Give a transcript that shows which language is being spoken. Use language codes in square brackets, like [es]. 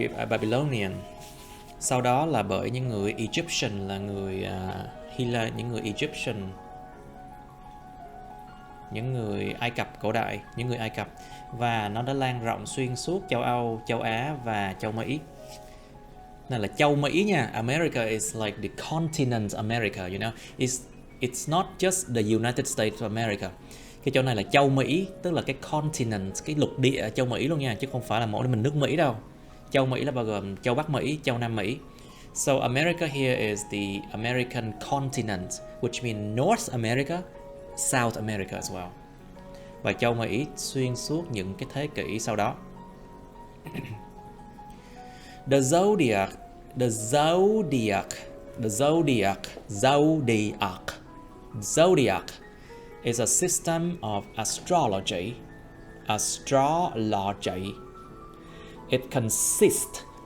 [vi] Babylonian. Sau đó là bởi những người Egyptian, là người Hy La, những người Egyptian những người Ai Cập cổ đại, những người Ai Cập, và nó đã lan rộng xuyên suốt châu Âu, châu Á và châu Mỹ. Này là châu Mỹ nha. [en] America is like the continent America, you know. It's not just the United States of America. [vi] Cái chỗ này là châu Mỹ, tức là cái continent, cái lục địa châu Mỹ luôn nha, chứ không phải là mỗi mình nước Mỹ đâu. Châu Mỹ là bao gồm châu Bắc Mỹ, châu Nam Mỹ. [en] So America here is the American continent, which means North America, South America as well. [vi] Và châu Mỹ xuyên suốt những cái thế kỷ sau đó. [en] The zodiac, the zodiac, the zodiac, zodiac, zodiac is a system of astrology. Astrology. It consists.